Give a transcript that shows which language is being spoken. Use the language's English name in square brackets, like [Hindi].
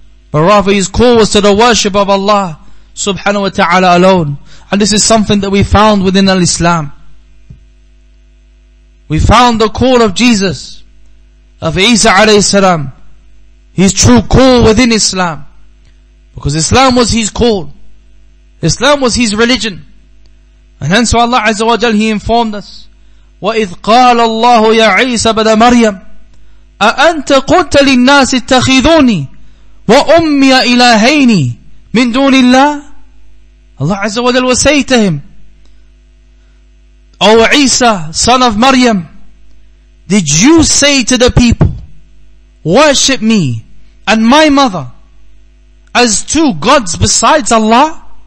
[English] But rather his call was to the worship of Allah subhanahu wa ta'ala alone. And this is something that we found within al-Islam. We found the call of Jesus, of Isa alayhi salam, his true call within Islam. Because Islam was his call. Islam was his religion. And hence Allah Azza wa Jal, He informed us, [Arabic] وَإِذْ قَالَ اللَّهُ يَا عِيسَى بَنَ مَرْيَمَ أَأَنْتَ قُلْتَ لِلنَّاسِ اتَّخِذُونِي وَأُمِّيَ إِلَهَيْنِ مِن دُونِ اللَّهِ. [English] Allah Azza wa Jal will say to him, O Isa, son of Maryam, did you say to the people, worship me and my mother as two gods besides Allah?